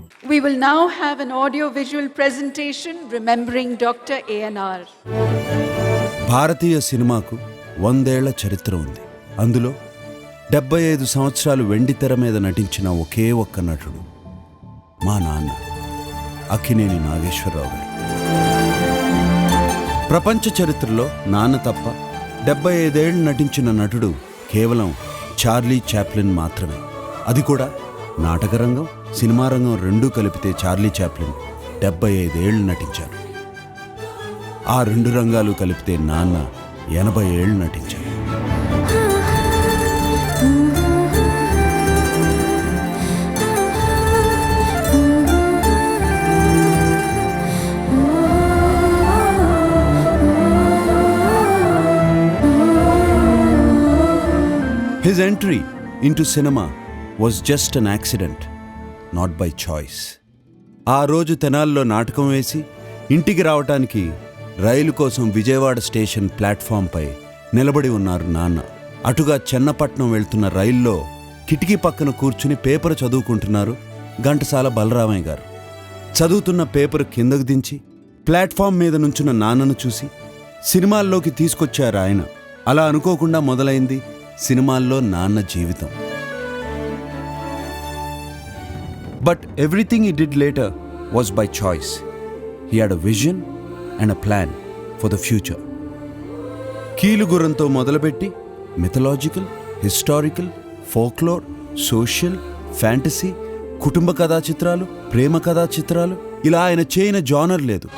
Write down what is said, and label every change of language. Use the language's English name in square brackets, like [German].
[English] We will now have an audio-visual presentation remembering Dr. A.N.R. [Telugu] భారతీయ సినిమాకు 100 ఏళ్ల చరిత్ర ఉంది. అందులో 75 సంవత్సరాలు వెండితెర మీద నటించిన ఒకే ఒక్క నటుడు మా నాన్న అక్కినేని నాగేశ్వరరావు గారు. ప్రపంచ చరిత్రలో నాన్న తప్ప 75 ఏళ్ళు నటించిన నటుడు కేవలం చార్లీ చాప్లిన్ మాత్రమే. అది కూడా నాటకరంగం, సినిమా రంగం రెండూ కలిపితే చార్లీ చాప్లిన్ 75 ఏళ్ళు నటించారు. ఆ రెండు రంగాలు కలిపితే నాన్న 80 ఏళ్ళు నటించారు. [English] His entry into cinema was just an accident, not by choice. [Telugu] ఆ రోజు తెనాల్లో నాటకం వేసి ఇంటికి రావటానికి రైలు కోసం విజయవాడ స్టేషన్ ప్లాట్ఫామ్పై నిలబడి ఉన్నారు నాన్న. అటుగా చెన్నపట్నం వెళ్తున్న రైల్లో కిటికీ పక్కన కూర్చుని పేపర్ చదువుకుంటున్నారు ఘంటసాల బలరామయ్య గారు. చదువుతున్న పేపర్ కిందకు దించి ప్లాట్ఫామ్ మీద నుంచున్న నాన్నను చూసి సినిమాల్లోకి తీసుకొచ్చారు ఆయన. అలా అనుకోకుండా మొదలైంది సినిమాల్లో నాన్న జీవితం. [English] But everything he did later was by choice. He had a vision and a plan for the future. [Telugu] కీలుగుర్రంతో మొదలుపెట్టి mythological, historical, folklore, social, fantasy, కుటుంబ కథా చిత్రాలు, ప్రేమ కథా చిత్రాలు, ఇలా ఆయన చేయని జానర్ లేదు.